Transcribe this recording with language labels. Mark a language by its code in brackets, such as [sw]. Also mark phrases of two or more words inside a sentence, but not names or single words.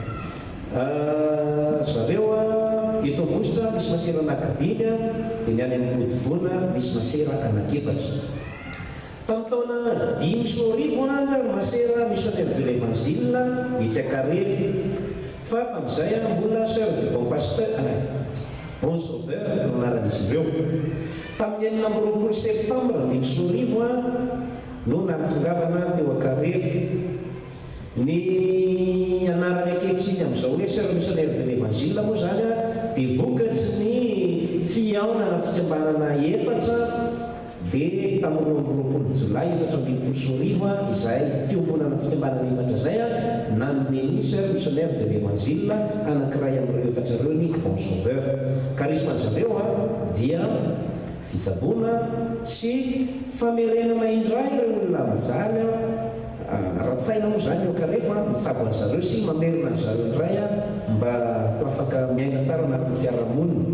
[mg] Zareo eto Ambositra misy masera anankidimy dia ny any amin'ny Ambodivona misy masera anankefatra. Tamin'ny taona 5 sy roarivo masera [fr] missionnaire de l'Évangile [mg] Itsakarery, fa tamin'izay mbola [fr] sœur de bon pasteur bon sauveur [mg] no anaran'izy ireo. Tamin'ny 9 septembre 5 sy roarivo no nahatongavana teo Akarery. Ny anarany ankehitriny amin'izao hoe [fr] sœur missionnaire de l'Évangile [mg] moa zany dia vokatry ny fihaonana fikambanana efatra dia tamin'ny 9 Jolay 2014 izay fiombonana fikambanana efatra zay nanome ny [fr] sœur missionnaire de l'Évangile [mg] anankiray amin'ireo efatra ireo ny [fr] bon sauveur. [mg] Karisma zareo dia fitsaboana sy famerenana indray ireo olona mijaly ara-tsaina moa zany eo karefa mitsabo an'zareo sy mamerina an'zareo indray mba afaka miaina tsara anatin'ny fiarahamonina.